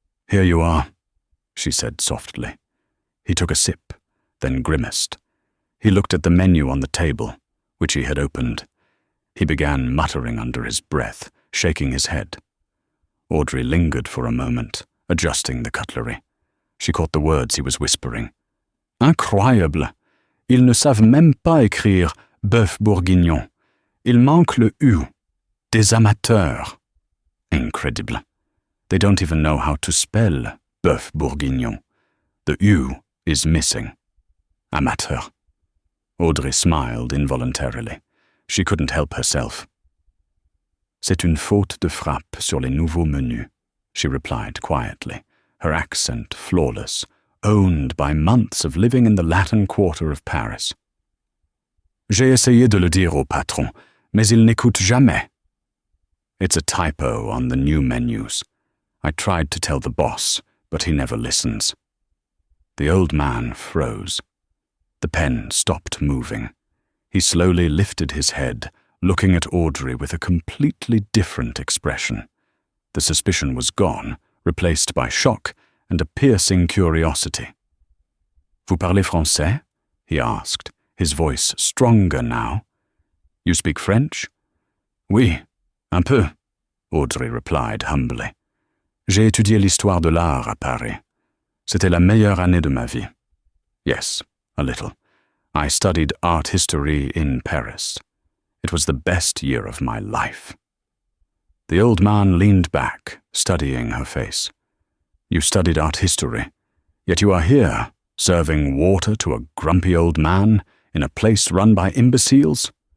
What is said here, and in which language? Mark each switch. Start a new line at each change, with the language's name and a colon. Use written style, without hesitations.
English: "Here you are," she said softly. He took a sip, then grimaced. He looked at the menu on the table, which he had opened. He began muttering under his breath, shaking his head. Audrey lingered for a moment, adjusting the cutlery. She caught the words he was whispering.
French: "Incroyable! Ils ne savent même pas écrire bœuf bourguignon. Il manque le U. Des amateurs.
English: Incredible. They don't even know how to spell bœuf bourguignon. The U is missing. Amateur." Audrey smiled involuntarily. She couldn't help herself.
French: "C'est une faute de frappe sur les nouveaux menus,"
English: she replied quietly, her accent flawless, owned by months of living in the Latin Quarter of Paris.
French: "J'ai essayé de le dire au patron, mais il n'écoute jamais."
English: "It's a typo on the new menus. I tried to tell the boss, but he never listens." The old man froze. The pen stopped moving. He slowly lifted his head, looking at Audrey with a completely different expression. The suspicion was gone, replaced by shock and a piercing curiosity.
French: "Vous parlez français?"
English: he asked, his voice stronger now. "You speak French?"
French: "Oui, un peu,"
English: Audrey replied humbly.
French: "J'ai étudié l'histoire de l'art à Paris. C'était la meilleure année de ma vie."
English: "Yes, a little. I studied art history in Paris. It was the best year of my life." The old man leaned back, studying her face. "You studied art history, yet you are here, serving water to a grumpy old man in a place run by imbeciles?"